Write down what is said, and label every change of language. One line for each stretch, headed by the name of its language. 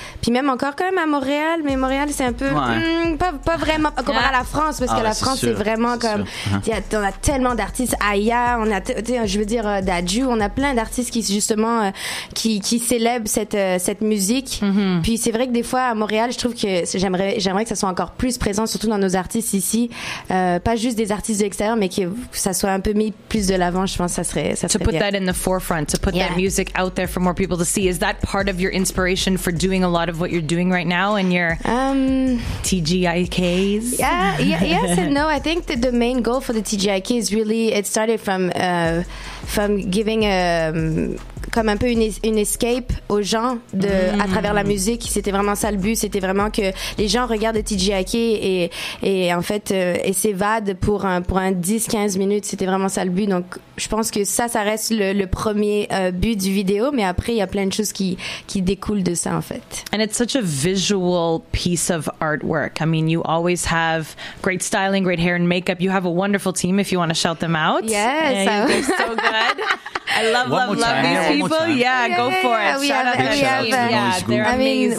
French: Puis même encore quand même à Montréal, mais Montréal c'est un peu pas vraiment comparé à la France, parce que la France c'est vraiment comme on a tellement d'artistes, Aya, on a je veux dire Dadju, on a plein d'artistes qui justement qui célèbrent cette musique. Puis c'est vrai que des fois à Montréal, je trouve que j'aimerais que ça soit encore plus présent, surtout dans nos artistes ici, pas juste des artistes de l'extérieur, mais que ça soit un peu mis plus de l'avant. Je pense que ça serait
English: to put that in the forefront, to put that music out there for more people to see. Is that part of your inspiration for doing a lot of what you're doing right now in your TGIKs? Yes and no. I think that the main goal for the TGIK is really, it started from giving
French: comme un peu une escape aux gens à travers la musique. C'était vraiment ça le but, c'était vraiment que les gens regardent le TGIK et en fait et s'évadent pour un 10-15 minutes. C'était vraiment ça le but. Donc je pense que ça reste le premier but du vidéo, mais après il y a plein de choses qui découlent de ça en fait.
English: And it's such a visual piece of artwork. I mean, you always have great styling, great hair and makeup. You have a wonderful team if you want to shout them out. Yes, they're so good. I love these people. Yeah, go for it. Shout out the team. They're amazing.